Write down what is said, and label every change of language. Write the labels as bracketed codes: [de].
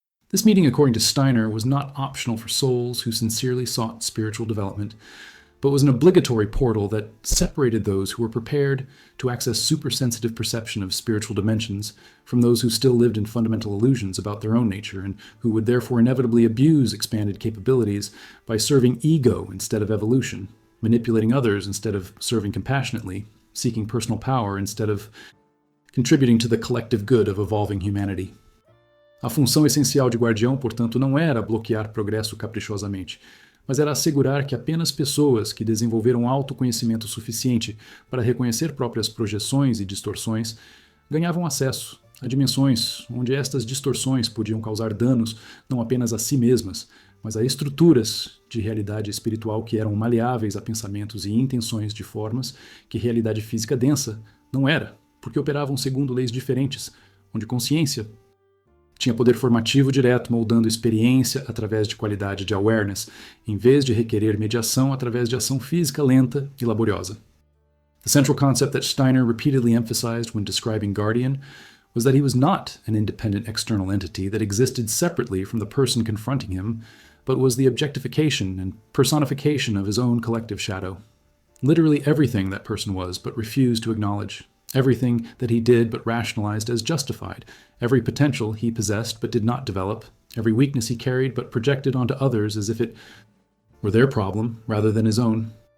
[en] This meeting, according to Steiner, was not optional for souls who sincerely sought spiritual development, but was an obligatory portal that separated those who were prepared to access supersensitive perception of spiritual dimensions from those who still lived in fundamental illusions about their own nature and who would therefore inevitably abuse expanded capabilities by serving ego instead of evolution, manipulating others instead of serving compassionately, seeking personal power instead of contributing to the collective good of evolving humanity. [pt] A função essencial de guardião, portanto, não era bloquear progresso caprichosamente, mas era assegurar que apenas pessoas que desenvolveram autoconhecimento suficiente para reconhecer próprias projeções e distorções ganhavam acesso a dimensões onde estas distorções podiam causar danos não apenas a si mesmas, mas a estruturas de realidade espiritual que eram maleáveis a pensamentos e intenções de formas que realidade física densa não era, porque operavam segundo leis diferentes, onde consciência tinha poder formativo direto, moldando experiência através de qualidade de awareness, em vez de requerer mediação através de ação física lenta e laboriosa. [en] The central concept that Steiner repeatedly emphasized when describing Guardian was that he was not an independent external entity that existed separately from the person confronting him, but was the objectification and personification of his own collective shadow. Literally everything that person was, but refused to acknowledge. Everything that he did but rationalized as justified, every potential he possessed but did not develop, every weakness he carried but projected onto others as if it were their problem rather than his own.